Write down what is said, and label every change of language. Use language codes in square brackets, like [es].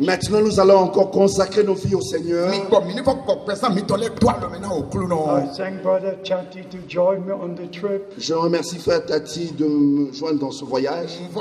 [fr] Maintenant, nous allons encore consacrer nos vies au Seigneur. [en] I thank Brother Chanti to join me on the trip. [fr] Je remercie frère Tati de me joindre dans ce voyage.